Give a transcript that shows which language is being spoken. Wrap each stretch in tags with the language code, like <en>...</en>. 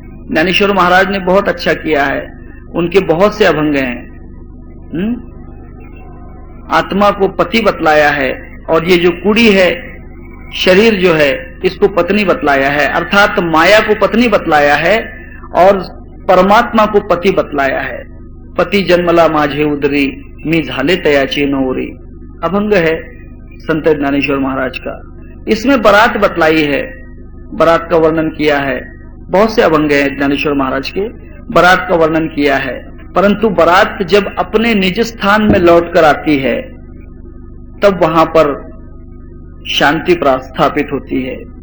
<hi>ज्ञानेश्वर महाराज ने बहुत अच्छा किया है, उनके बहुत से अभंग हैं। आत्मा को पति बतलाया है और ये जो कुड़ी है, शरीर जो है, इसको पत्नी बतलाया है, अर्थात माया को पत्नी बतलाया है और परमात्मा को पति बतलाया है।</hi> <mr>पति जन्मला माझे उदरी, मी झाले तयाची नवरी,</mr> <hi>अभंग है संत ज्ञानेश्वर महाराज का। इसमें बारात बतलाई है, बारात का वर्णन किया है। बहुत से अभंग हैं ज्ञानेश्वर महाराज के, बारात का वर्णन किया है। परंतु बारात जब अपने निज स्थान में लौट कर आती है तब वहां पर शांति स्थापित होती है।</hi>